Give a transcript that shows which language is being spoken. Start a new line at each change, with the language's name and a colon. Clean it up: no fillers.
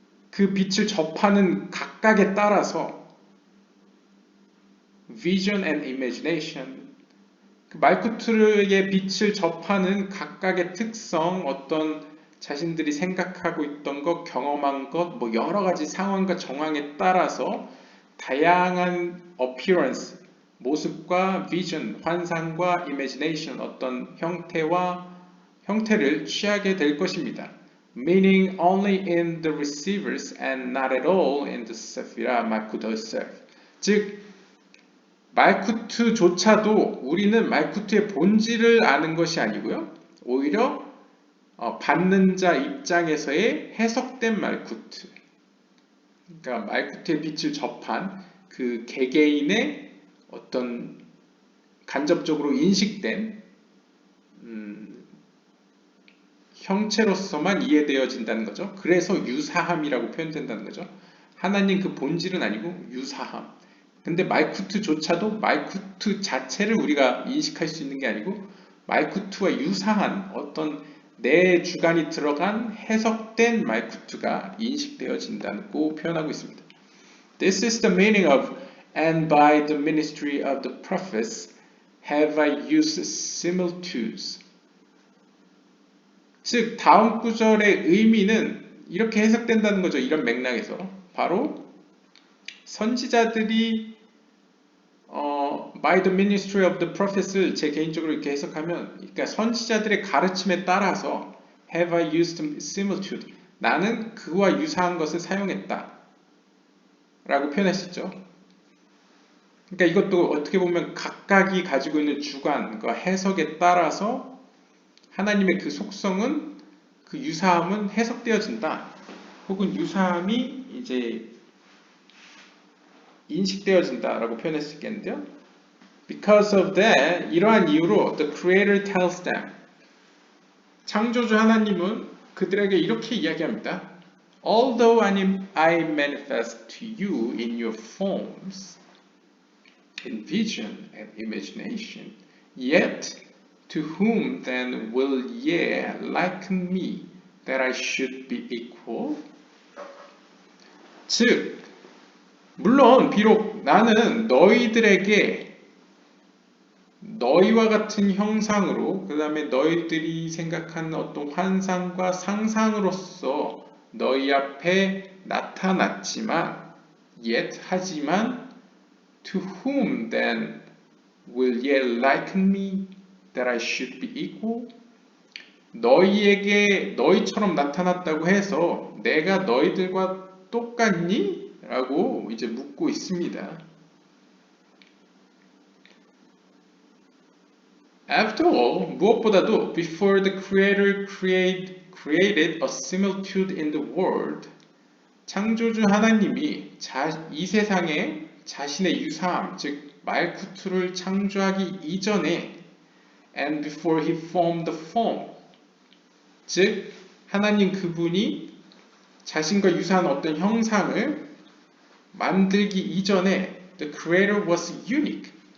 Korean: 그 빛을 접하는 각각에 따라서 vision and imagination, 그 말구트의 빛을 접하는 각각의 특성, 어떤 자신들이 생각하고 있던 것, 경험한 것, 뭐 여러 가지 상황과 정황에 따라서 다양한 appearance, 모습과 vision, 환상과 imagination, 어떤 형태를 취하게 될 것입니다.
English: Meaning only in the receivers and not at all in the Sephirah Malkut herself.
Korean: 즉, 말쿠트조차도 우리는 말쿠트의 본질을 아는 것이 아니고요. 오히려 받는 자 입장에서의 해석된 말쿠트. 그러니까 말쿠트의 빛을 접한 그 개개인의 어떤 간접적으로 인식된 형체로서만 이해되어진다는 거죠. 그래서 유사함이라고 표현된다는 거죠. 하나님 그 본질은 아니고 유사함. 근데 말쿠트조차도 말쿠트 자체를 우리가 인식할 수 있는 게 아니고 말쿠트와 유사한 어떤 내 주관이 들어간 해석된 말쿠트가 인식되어진다고 표현하고 있습니다.
English: This is the meaning of and by the ministry of the prophets have I used similitudes.
Korean: 즉 다음 구절의 의미는 이렇게 해석된다는 거죠. 이런 맥락에서 바로 선지자들이
English: by the ministry of the prophets
Korean: 를 제 개인적으로 이렇게 해석하면, 그러니까 선지자들의 가르침에 따라서
English: have I used similitude,
Korean: 나는 그와 유사한 것을 사용했다 라고 표현할 수 있죠. 그러니까 이것도 어떻게 보면 각각이 가지고 있는 주관과 해석에 따라서 하나님의 그 속성은, 그 유사함은 해석되어진다, 혹은 유사함이 이제 인식되어진다라고 표현할 수 있겠는데요.
English: Because of that,
Korean: 이러한 이유로
English: the Creator tells them,
Korean: 창조주 하나님은 그들에게 이렇게 이야기합니다.
English: Although I manifest to you in your forms, in vision and imagination, yet to whom then will ye liken me, that I should be equal?
Korean: 즉, 물론 비록 나는 너희들에게 너희와 같은 형상으로, 그 다음에 너희들이 생각하는 어떤 환상과 상상으로서 너희 앞에 나타났지만, yet 하지만,
English: to whom then will ye liken me, that I should be equal?
Korean: 너희에게 너희처럼 나타났다고 해서 내가 너희들과 똑같니? 라고 이제 묻고 있습니다.
English: After all,
Korean: 무엇보다도
English: before the Creator created a similitude in the world,
Korean: 창조주 하나님이 이 세상에 자신의 유사함, 즉 말쿠트를 창조하기 이전에,
English: and before he formed the form,
Korean: 즉 하나님 그분이 자신과 유사한 어떤 형상을 만들기 이전에
English: the Creator was unique.